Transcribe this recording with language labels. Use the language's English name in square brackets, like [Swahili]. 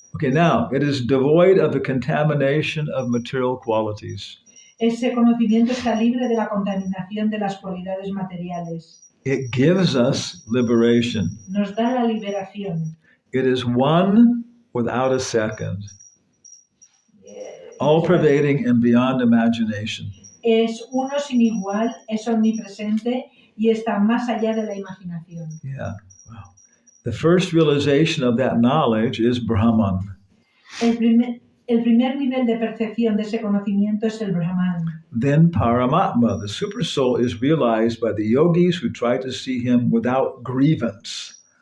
[English] Now, it is devoid of the contamination of material qualities. [Spanish] Ese conocimiento está libre de la contaminación de las cualidades materiales. [English] It gives us liberation. [Spanish] Nos da la liberación. [English] It is one without a second, all-pervading and beyond imagination. [Spanish] Es uno sin igual, es omnipresente y está más allá de la imaginación. [English] Yeah. Wow. The first realization of that knowledge is Brahman. [Spanish] El primer nivel de percepción de ese conocimiento es el Brahman. [English] Then Paramatma, the supersoul, is realized by the yogis who try to see him without grievance.